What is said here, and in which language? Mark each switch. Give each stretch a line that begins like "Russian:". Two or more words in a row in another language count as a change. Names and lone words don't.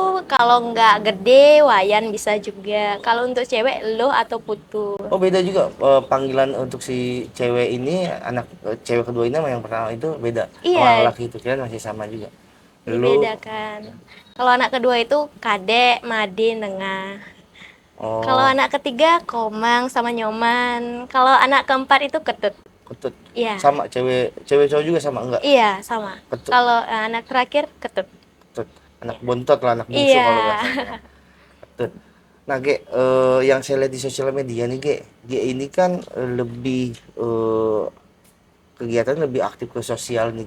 Indonesian: kalau nggak gede, Wayan bisa juga. Kalau untuk cewek, lo atau putu. Oh, beda juga panggilan untuk si cewek ini, cewek kedua ini sama yang pertama itu beda. Sama Iya, laki itu kira masih sama juga. Lu. dibedakan. Kalau anak kedua itu kadek, made, nengah. Kalau Oh, anak ketiga, komang sama nyoman. Kalau anak keempat itu ketut. ketut. Iya, Sama cewek cewek cowok juga sama enggak? iya sama. Ketut. Kalau anak terakhir ketut. Ketut. Anak bontot lah, anak bungsu Iya, kalau bahasanya. Ketut. Nah, yang saya lihat di sosial media nih, G ini kan lebih kegiatan lebih aktif ke sosial nih,